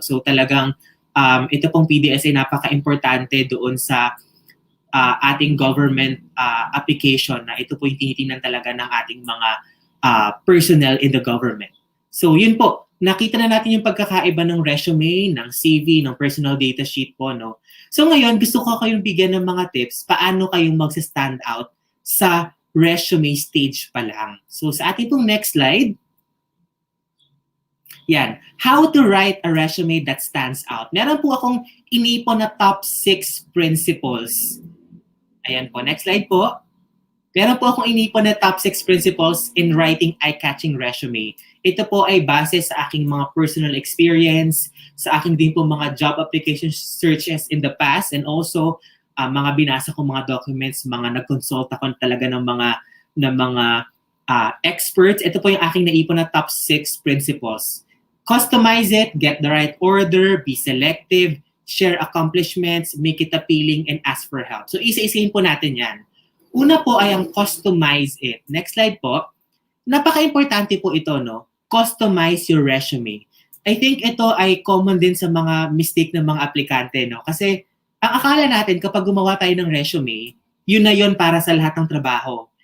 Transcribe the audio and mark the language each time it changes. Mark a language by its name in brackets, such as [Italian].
[Filipino] So talagang ito pong PDS ay napaka-importante doon sa ating government application na ito po yung tinitingnan talaga ng ating mga personnel in the government. So yun po, nakita na natin yung pagkakaiba ng resume, ng CV, ng personal data sheet po. No? So ngayon, gusto ko kayong bigyan ng mga tips paano kayong mag-stand out sa resume stage pa lang. So sa ating pong next slide, yan, [English] how to write a resume that stands out. [Filipino] Meron po akong inipon na top 6 principles. Ayan po, next slide po. Meron po akong inipon na top 6 principles [English] in writing eye-catching resume. [Filipino] Ito po ay base sa aking mga personal experience, sa aking din po mga job application searches in the past, and also mga binasa kong mga documents, mga nag-consult ako talaga ng mga experts. Ito po yung aking naipon na top 6 principles. [English] Customize it, get the right order, be selective, share accomplishments, make it appealing, and ask for help. [Filipino] So isa-isahin po natin yan. Una po ay ang customize it. Next slide po. Napaka-importante po ito, no? Customize your resume. I think ito ay common din sa mga mistake ng mga aplikante, no? Kasi ang akala natin kapag gumawa tayo ng resume, yun na yun para sa lahat ng trabaho.